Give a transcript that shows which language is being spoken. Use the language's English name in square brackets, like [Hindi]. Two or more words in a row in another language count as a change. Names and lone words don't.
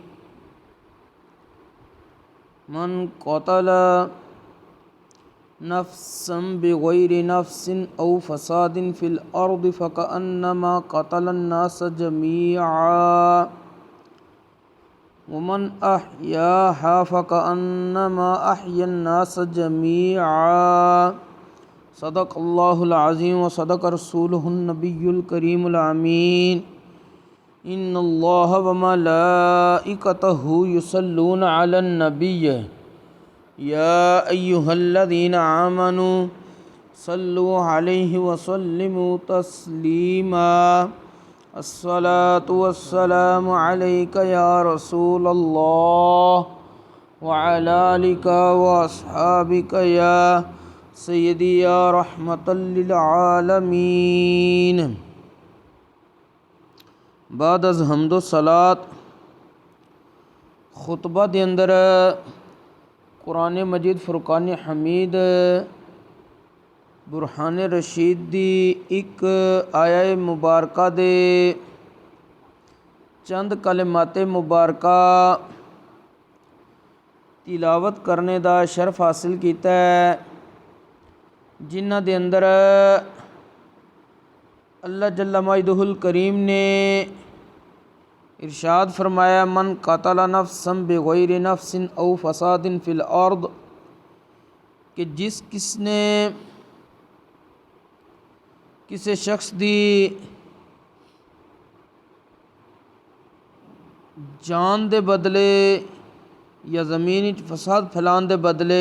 [Arabic] من قتل نفسا بغير نفس أو فساد في الأرض فكأنما قتل الناس جميعا ومن أحياها فكأنما أحيا الناس جميعا. صدق الله العظيم وصدق رسوله النبي الكريم الأمين. إن الله وملائكته يصلون على النبي يا أيها الذين آمنوا صلوا عليه وسلموا تسليما. الصلاة والسلام عليك يا رسول الله وعلى آلك وأصحابك يا سيدي يا رحمة للعالمين. [Punjabi] ਬਾਅਦ ਅਜ਼ ਹਮਦੋ ਸਲਾਤ ਖੁਤਬਾ ਦੇ ਅੰਦਰ ਕੁਰਾਨ ਮਜੀਦ ਫੁਰਕਾਨ ਹਮੀਦ ਬੁਰਹਾਨ ਰਸ਼ੀਦ ਦੀ ਇਕ ਆਇਆ ਮੁਬਾਰਕਾ ਦੇ ਚੰਦ ਕਲਿਮਾਤ ਮੁਬਾਰਕਾ ਤਿਲਾਵਤ ਕਰਨੇ ਦਾ ਸ਼ਰਫ ਹਾਸਿਲ ਕਿਆ ਹੈ, ਜਿਨ੍ਹਾਂ ਦੇ ਅੰਦਰ अल्लाह [Arabic] جل مجده الكريم [Punjabi] ਨੇ ਇਰਸ਼ਾਦ ਫ਼ਰਮਾਇਆ [Arabic] من قتل نفسا بغير نفس أو فساد في الأرض, [Punjabi] ਕਿ ਜਿਸ ਕਿਸਨੇ ਕਿਸੀ ਸ਼ਖ਼ਸ ਦੀ ਜਾਨ ਦੇ ਬਦਲੇ ਯਾ ਜ਼ਮੀਨ ਫ਼ਸਾਦ ਫੈਲਾਨੇ ਦੇ ਬਦਲੇ